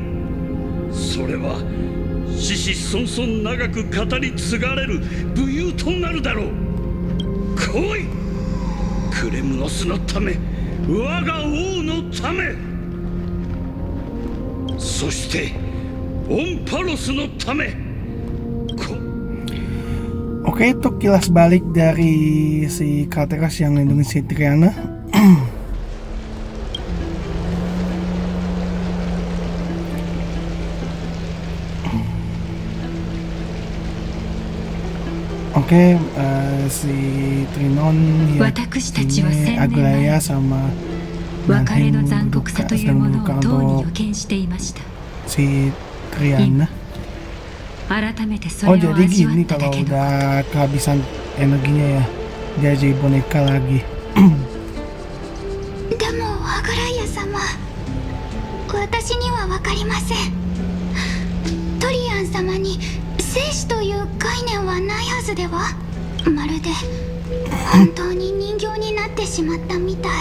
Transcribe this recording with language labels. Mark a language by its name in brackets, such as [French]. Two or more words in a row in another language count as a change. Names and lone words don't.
[Japanese] それは子々孫々長く語り継がれる武勇となるだろう。来い、クレムノスのため、我が王のため、そしてオンパロスのため。 [Indonesian] Oke, itu kilas balik dari si Kratos yang melindungi si Triana. Oke, si Trinon ya ini Aglaya sama Nanhem berduka sedang berduka untuk si Triana. Oh jadi gini kalau udah kehabisan energinya ya dia jadi boneka lagi. [Japanese] でもアグライア様、私には分かりません。トリアン様に生死という概念はないはずでは。まるで本当に人形になってしまったみたい。